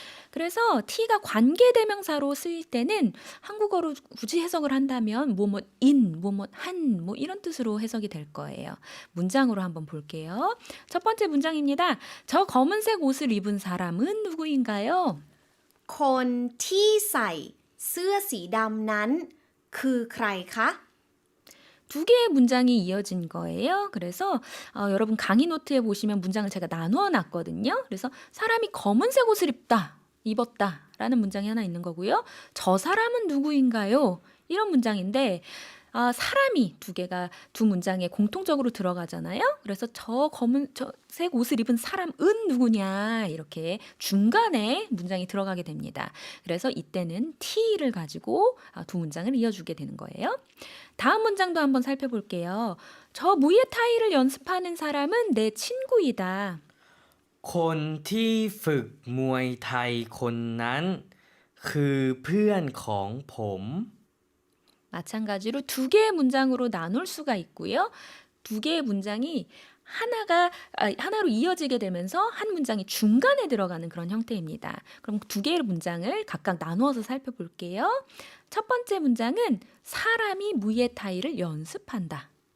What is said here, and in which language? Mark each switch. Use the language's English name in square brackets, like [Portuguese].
[Korean] 그래서 t가 관계대명사로 쓰일 때는 한국어로 굳이 해석을 한다면 뭐뭐인, 뭐뭐한 뭐 이런 뜻으로 해석이 될 거예요. 문장으로 한번 볼게요. 첫 번째 문장입니다. 저 검은색 옷을 입은 사람은 누구인가요? [Thai] คนที่ใส่เสื้อสีดำนั้นคือใครคะ [Korean] 두 개의 문장이 이어진 거예요. 그래서 여러분 강의 노트에 보시면 문장을 제가 나누어 놨거든요. 그래서 사람이 검은색 옷을 입었다 라는 문장이 하나 있는 거고요. 저 사람은 누구인가요? 이런 문장인데 사람이 두 문장에 공통적으로 들어가잖아요. 그래서 저 검은색 옷을 입은 사람은 누구냐 이렇게 중간에 문장이 들어가게 됩니다. 그래서 이때는 t를 가지고 두 문장을 이어주게 되는 거예요. 다음 문장도 한번 살펴볼게요. 저 무에타이를 연습하는 사람은 내 친구이다. [Thai] คนที่ฝึกมวยไทยคนนั้นคือเพื่อนของผม [Korean] 마찬가지로 두 개의 문장으로 나눌 수가 있고요. 두 개의 문장이 하나로 이어지게 되면서 한 문장이 중간에 들어가는 그런 형태입니다. 그럼 두 개의 문장을 각각 나누어서 살펴볼게요. 첫 번째 문장은 사람이 무에타이를 연습한다.